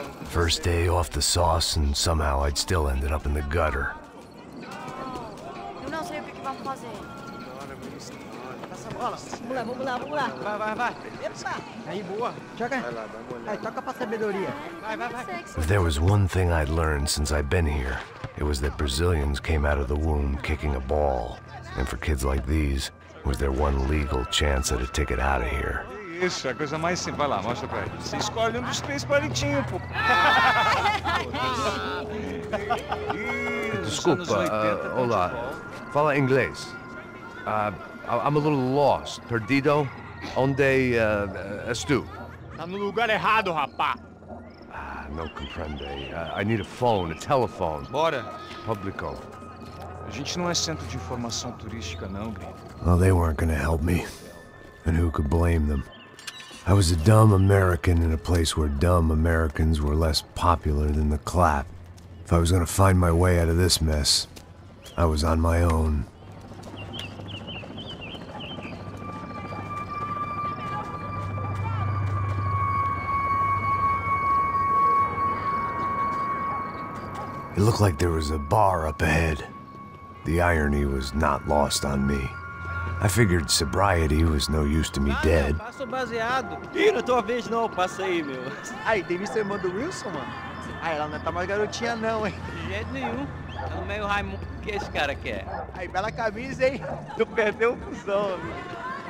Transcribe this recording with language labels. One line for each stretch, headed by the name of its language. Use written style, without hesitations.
English: First day off the sauce, and somehow I'd still ended up in the gutter.
Portuguese: Eu não sei o que vamos fazer. Vamos lá. Vai. Epa! Aí, boa. Joga. Aí, toca pra sabedoria. Vai.
English: If there was one thing I'd learned since I'd been here, it was that Brazilians came out of the womb kicking a ball. And for kids like these, was their one legal chance at a ticket out of here.
Portuguese: Isso, é a coisa mais simples. Vai lá, mostra pra ele. Você escolhe um dos três palitinhos, pô. Desculpa, olá. Fala inglês.
English: I'm a little lost.
Portuguese: Perdido? Onde estou? Tá no lugar errado, rapá. Não compreende.
English: I need a phone, a telephone.
Portuguese: Bora. Publico. A gente não é centro de informação turística, não, gringo.
English: Well, they weren't gonna help me. And who could blame them? I was a dumb American in a place where dumb Americans were less popular than the clap. If I was gonna find my way out of this mess, I was on my own. It looked like there was a bar up ahead. The irony was not lost on me. I figured sobriety was no use to me dead.
Portuguese: Passa o baseado. Ih, não é tua vez não, passa aí, meu. Aí, tem visto a irmã do Wilson, mano? Ah, ela não tá mais garotinha não, hein? De jeito nenhum. É o meio Raimundo que esse cara quer. Aí, bela camisa, hein? Tu perdeu o cuzão, amigo.